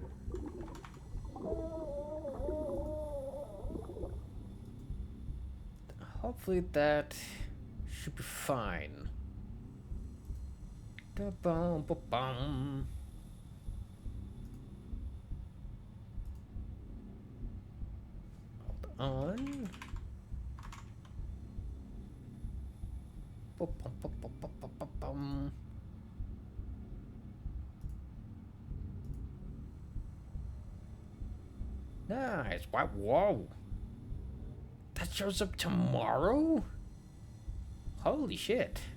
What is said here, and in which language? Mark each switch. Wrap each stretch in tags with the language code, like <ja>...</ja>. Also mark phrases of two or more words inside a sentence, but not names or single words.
<en>Hopefully that should be fine. Da-bum-ba-bum. Hold on. Ba-bum-ba-ba-ba-ba-bum. Nice. Wow. Whoa. That shows up tomorrow? Holy shit.</en>